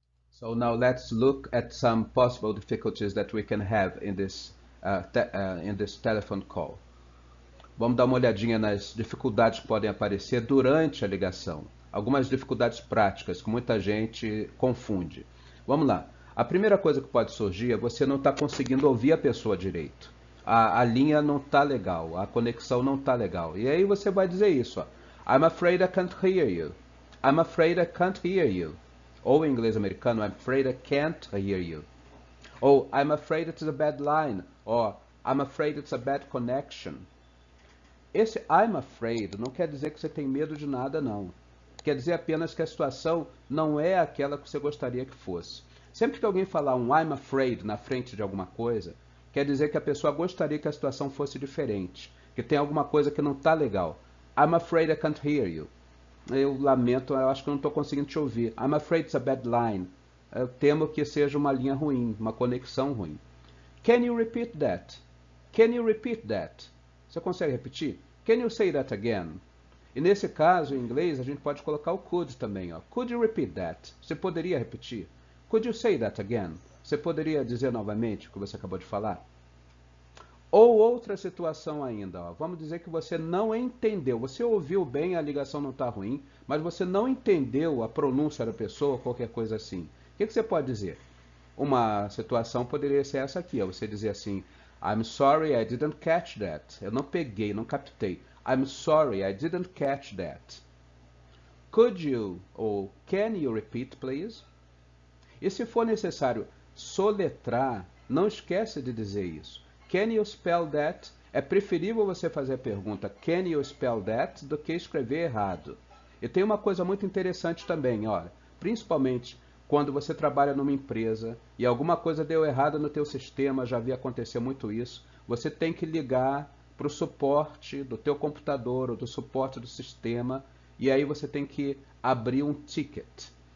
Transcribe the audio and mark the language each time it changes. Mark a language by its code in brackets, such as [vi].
[en] So now let's look at some possible difficulties that we can have in this telephone call. [pt] Vamos dar uma olhadinha nas dificuldades que podem aparecer durante a ligação. Algumas dificuldades práticas que muita gente confunde. Vamos lá. A primeira coisa que pode surgir é você não estar conseguindo ouvir a pessoa direito. A linha não está legal, a conexão não está legal. E aí você vai dizer isso. Ó. [en] I'm afraid I can't hear you. I'm afraid I can't hear you. [pt] Ou em inglês americano, [en] I'm afraid I can't hear you. [pt] Ou [en] I'm afraid it's a bad line. Ou I'm afraid it's a bad connection. [pt] Esse [en] I'm afraid [pt] não quer dizer que você tem medo de nada, não. Quer dizer apenas que a situação não é aquela que você gostaria que fosse. Sempre que alguém falar um [en] I'm afraid [pt] na frente de alguma coisa, quer dizer que a pessoa gostaria que a situação fosse diferente, que tem alguma coisa que não está legal. [en] I'm afraid I can't hear you. [pt] Eu lamento, eu acho que eu não estou conseguindo te ouvir. [en] I'm afraid it's a bad line. [pt] Eu temo que seja uma linha ruim, uma conexão ruim. [en] Can you repeat that? Can you repeat that? [pt] Você consegue repetir? [en] Can you say that again? [pt] E nesse caso, em inglês, a gente pode colocar o could também. Ó. [en] Could you repeat that? [pt] Você poderia repetir? [en] Could you say that again? [pt] Você poderia dizer novamente o que você acabou de falar? Ou outra situação ainda. Ó. Vamos dizer que você não entendeu. Você ouviu bem, a ligação não está ruim, mas você não entendeu a pronúncia da pessoa, qualquer coisa assim. O que você pode dizer? Uma situação poderia ser essa aqui. Ó. Você dizer assim... [en] I'm sorry, I didn't catch that. [pt] Eu não peguei, não captei. [en] I'm sorry, I didn't catch that. Could you ou can you repeat, please? [pt] E se for necessário soletrar, não esquece de dizer isso. [en] Can you spell that? [pt] É preferível você fazer a pergunta [en] can you spell that [pt] do que escrever errado. E tem uma coisa muito interessante também, olha, principalmente quando você trabalha numa empresa e alguma coisa deu errado no teu sistema, já havia acontecido muito isso, você tem que ligar para o suporte do teu computador ou do suporte do sistema e aí você tem que abrir um ticket.